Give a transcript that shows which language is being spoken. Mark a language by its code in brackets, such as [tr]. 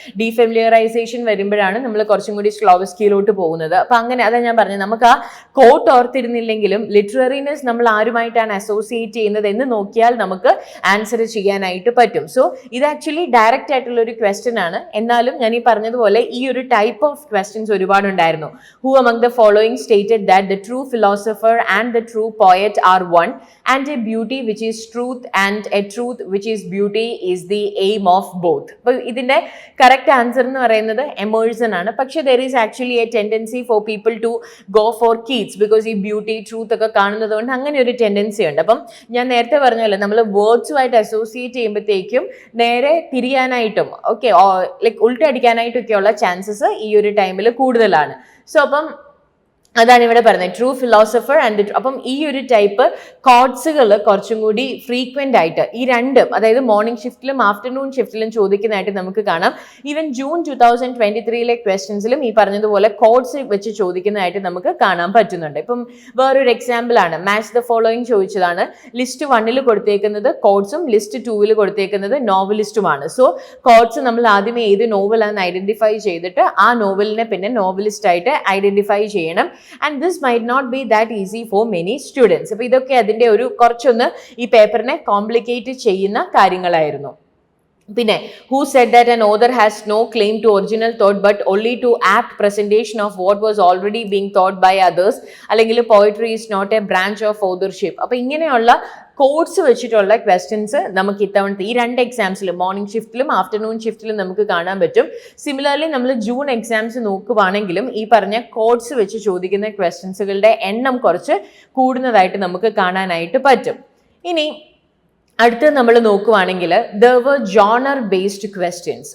[ml] ഡീഫെമിലിയറൈസേഷൻ വരുമ്പോഴാണ് നമ്മൾ കുറച്ചും കൂടി സ്ലോവസ്കിയിലോട്ട് പോകുന്നത്. അപ്പം അങ്ങനെ അതാ ഞാൻ പറഞ്ഞത്, നമുക്ക് ആ കോട്ട് ഓർത്തിരുന്നില്ലെങ്കിലും ലിറ്റററിനെസ് നമ്മൾ ആരുമായിട്ടാണ് അസോസിയേറ്റ് ചെയ്യുന്നത് എന്ന് നോക്കിയാൽ നമുക്ക് ആൻസർ ചെയ്യാനായിട്ട് പറ്റും. സോ ഇത് ആക്ച്വലി ഡയറക്റ്റ് ആയിട്ടുള്ള ഒരു ക്വസ്റ്റ്യൻ ആണ്. എന്നാലും ഞാൻ ഈ പറഞ്ഞതുപോലെ ഈ ഒരു type of questions ഒരുപാടുണ്ടായിരുന്നു. [en] Who among the following stated that the true philosopher and the true poet are one, and a beauty which is truth and a truth which is beauty is the aim of both. [ml] അപ്പോൾ ഇതിന്റെ correct answer എന്ന് പറയുന്നത് Emerson ആണ്. [en] പക്ഷേ there is actually a tendency for people to go for Keats because [ml] ഈ beauty, truth ഒക്കെ കാണുന്നത് കൊണ്ട് അങ്ങനെ ഒരു ടെൻഡൻസി ഉണ്ട്. അപ്പം ഞാൻ നേരത്തെ പറഞ്ഞല്ലോ, നമ്മൾ വേർഡ്സുമായിട്ട് അസോസിയേറ്റ് ചെയ്യുമ്പോഴത്തേക്കും നേരെ തിരിയാനായിട്ടും ഉൾട്ടടിക്കാനായിട്ടൊക്കെയുള്ള ചാൻസസ് ഈ ഒരു ടൈമിൽ കൂടുതലാണ്. സോ അപ്പം അതാണ് ഇവിടെ പറയുന്നത്, [en] True philosopher and. [ml] അപ്പം ഈ ഒരു ടൈപ്പ് കോഡ്സുകൾ കുറച്ചും കൂടി ഫ്രീക്വന്റ് ആയിട്ട് ഈ രണ്ടും, അതായത് മോർണിംഗ് ഷിഫ്റ്റിലും ആഫ്റ്റർനൂൺ ഷിഫ്റ്റിലും ചോദിക്കുന്നതായിട്ട് നമുക്ക് കാണാം. ഈവൻ ജൂൺ 2023 ക്വസ്റ്റ്യൻസിലും ഈ പറഞ്ഞതുപോലെ കോഡ്സ് വെച്ച് ചോദിക്കുന്നതായിട്ട് നമുക്ക് കാണാൻ പറ്റുന്നുണ്ട്. ഇപ്പം വേറൊരു എക്സാമ്പിൾ ആണ്, മാച്ച് ദ ഫോളോയിങ് ചോദിച്ചതാണ്. ലിസ്റ്റ് 1 കൊടുത്തേക്കുന്നത് കോഡ്സും ലിസ്റ്റ് 2 കൊടുത്തേക്കുന്നത് നോവലിസ്റ്റുമാണ്. സോ കോഡ്സ് നമ്മൾ ആദ്യമേ ഏത് നോവലാണെന്ന് ഐഡന്റിഫൈ ചെയ്തിട്ട് ആ നോവലിനെ പിന്നെ നോവലിസ്റ്റ് ആയിട്ട് ഐഡന്റിഫൈ ചെയ്യണം. [en] And this might not be that easy for many students. [ml] അപ്പോൾ ഇതൊക്കെ അതിൻ്റെ ഒരു കുറച്ചൊന്ന് ഈ പേപ്പറിനെ കോംപ്ലിക്കേറ്റ് ചെയ്യുന്ന കാര്യങ്ങളായിരുന്നു. [en] പിന്നെ who said that an author has no claim to original thought but only to apt presentation of what was already being thought by others, അല്ലെങ്കിൽ poetry is not a branch of authorship. [ml] അപ്പോൾ ഇങ്ങനെയുള്ള codes വെച്ചിട്ടുള്ള questions നമുക്ക് ഇത്തവണത്തെ ഈ രണ്ട് എക്സാംസിലും morning ഷിഫ്റ്റിലും afternoon ഷിഫ്റ്റിലും നമുക്ക് കാണാൻ പറ്റും. സിമിലർലി നമ്മൾ ജൂൺ എക്സാംസ് നോക്കുവാണെങ്കിലും ഈ പറഞ്ഞ കോഡ്സ് വെച്ച് ചോദിക്കുന്ന ക്വസ്റ്റ്യൻസുകളുടെ എണ്ണം കുറച്ച് കൂടുന്നതായിട്ട് നമുക്ക് കാണാനായിട്ട് പറ്റും. ഇനി അടുത്ത് നമ്മൾ നോക്കുവാണെങ്കിൽ [en] there were genre based questions.